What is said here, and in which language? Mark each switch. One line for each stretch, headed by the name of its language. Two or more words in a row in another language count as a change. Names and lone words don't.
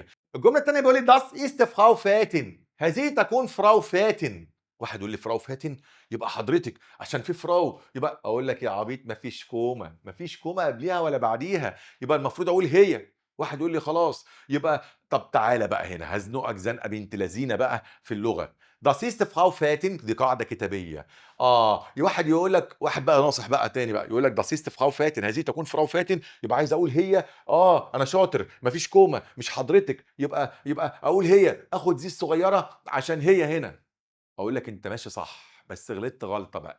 Arabic: الجمله الثانيه بيقول لي
German: Das ist Frau
Arabic: فاتن، هذه تكون فراو فاتن. واحد يقول لي فراو فاتن يبقى حضرتك عشان في فراو، يبقى اقول لك يا عبيط مفيش كومه، مفيش كومه قبليها ولا بعديها، يبقى المفروض اقول هي. واحد يقول لي خلاص يبقى، طب تعالى بقى هنا هزنقك زنقه بنت لذينه بقى في اللغه.
German: Das ist Frau
Arabic: فاتن دي قاعده كتابيه. واحد يقول لك، واحد بقى ناصح بقى تاني بقى يقول لك
German: Das ist Frau
Arabic: فاتن، هذه تكون فراو فاتن، يبقى عايز اقول هي. انا شاطر، مفيش كومه، مش حضرتك، يبقى اقول هي، اخد زي الصغيره عشان هي هنا. اقول لك انت ماشي صح بس غلطت غلطه بقى.